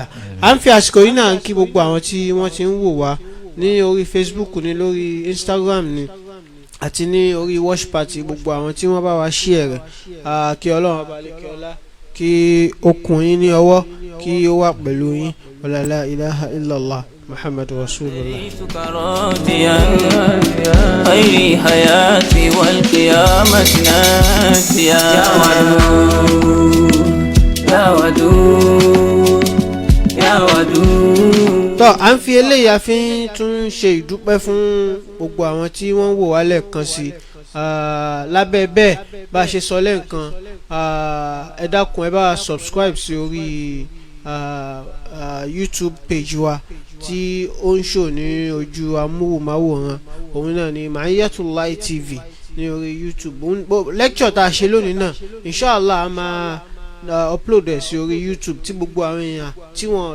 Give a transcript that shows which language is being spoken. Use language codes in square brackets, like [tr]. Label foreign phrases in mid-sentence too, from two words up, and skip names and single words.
[yo] à ń fi àsìkò yìí náà kí gbogbo àwọn tí wọ́n ti ń wò wá ní orí Facebook ní lórí Instagram ní àti ní orí [en] watch party [yo] gbogbo àwọn tí wọ́n bá wa share rẹ̀ kí ọlọ́run ọba lè kí ọlá kí ó kún yín ní ọwọ́ kí ó wà pẹ̀lú yín [ar] ولا إله إلا الله محمد رسول الله. خير حياتي والقيامة ناسيا يا ودود يا ودود. [yo] tọ́ à ń fi eléyìí a fi ń tún ṣe ìdúpẹ́ fún gbogbo àwọn tí wọ́n wò wá lẹ́ẹ̀kan sí lábẹ́ bẹ́ẹ̀ bá a ṣe sọ lẹ́ẹ̀kan ẹ dákun ẹ bá wa subscribe sí orí YouTube page wa tí ó ń ṣò ní ojú amóhùnmáwòrán òun náà ni Maiyatullahi TV ní orí YouTube lecture tá a ṣe lónìí náà inshallah a máa upload ẹ̀ sí orí YouTube tí gbogbo àwọn èèyàn tí wọ́n